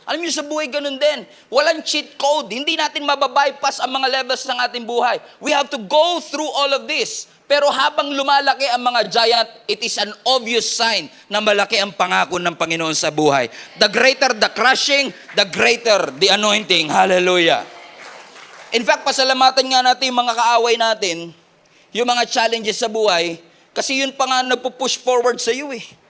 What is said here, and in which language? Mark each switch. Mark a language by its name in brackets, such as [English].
[Filipino] Alam niyo sa buhay ganun din. Walang cheat code. Hindi natin mababypass ang mga levels ng ating buhay. [English] We have to go through all of this. [Filipino] Pero habang lumalaki ang mga giant, [English] it is an obvious sign [Filipino] na malaki ang pangako ng Panginoon sa buhay. [English] The greater the crushing, the greater the anointing. Hallelujah. [Filipino] In fact, pasalamatan nga natin yung mga kaaway natin, yung mga challenges sa buhay, kasi yun pa nga nagpo-push forward sa iyo eh.